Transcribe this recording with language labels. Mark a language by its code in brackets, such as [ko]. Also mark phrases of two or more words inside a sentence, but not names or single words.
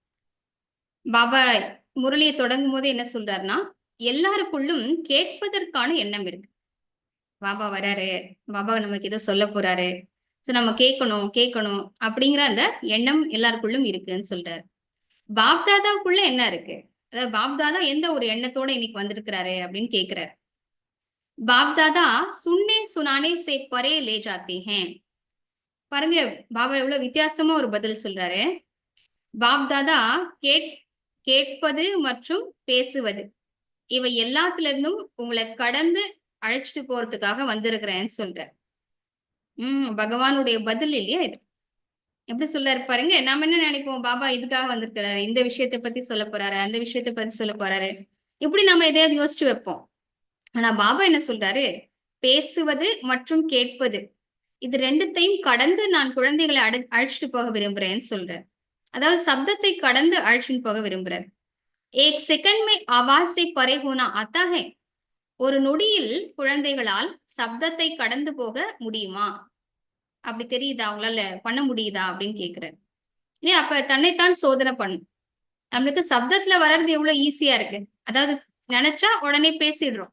[ta] பாபா முரளியை தொடங்கும் போது என்ன சொல்றாருன்னா, எல்லாருக்குள்ளும் கேட்பதற்கான எண்ணம் இருக்கு. பாபா வராரு, பாபா நமக்கு ஏதோ சொல்ல போறாரு, நம்ம கேட்கணும் கேட்கணும் அப்படிங்கிற அந்த எண்ணம் எல்லாருக்குள்ளும் இருக்குன்னு சொல்றாரு. பாப் தாதாவுக்குள்ள என்ன இருக்கு, அதாவது பாப் தாதா எந்த ஒரு எண்ணத்தோட இன்னைக்கு வந்திருக்கிறாரு அப்படின்னு கேட்கிறாரு. [hi] बाप दादा सुनने सुनाने से परे ले जाते हैं. [ta] பாருங்க, பாபா எவ்வளவு வித்தியாசமா ஒரு பதில் சொல்றாரு. பாப் தாதா கேட்பது மற்றும் பேசுவது இவை எல்லாத்துல இருந்தும் உங்களை கடந்து அழைச்சிட்டு போறதுக்காக வந்திருக்கிறேன்னு சொல்ற. பகவானுடைய பதில் இல்லையா இது. எப்படி சொல்றாரு பாருங்க. நாம என்ன நினைப்போம், பாபா இதுக்காக வந்திருக்கிறாரு, இந்த விஷயத்தை பத்தி சொல்ல போறாரு, அந்த விஷயத்தை பத்தி சொல்ல போறாரு, இப்படி நம்ம எதையாவது யோசிச்சு வைப்போம். ஆனா பாபா என்ன சொல்றாரு, பேசுவது மற்றும் கேட்பது இது ரெண்டுத்தையும் கடந்து நான் குழந்தைகளை அழைச்சிட்டு போக விரும்புறேன்னு சொல்றேன். அதாவது சப்தத்தை கடந்து அழைச்சிட்டு போக விரும்புறேன். [hi] एक सेकंड में आवाज से परे होना आता है. [ta] ஒரு நொடியில் குழந்தைகளால் சப்தத்தை கடந்து போக முடியுமா? அப்படி தெரியுதா, அவங்களால பண்ண முடியுதா அப்படின்னு கேக்குறாரு. ஏன் அப்ப தன்னைத்தான் சோதனை பண்ணும். நம்மளுக்கு சப்தத்துல வர்றது எவ்வளவு ஈஸியா இருக்கு. அதாவது நினைச்சா உடனே பேசிடுறோம்.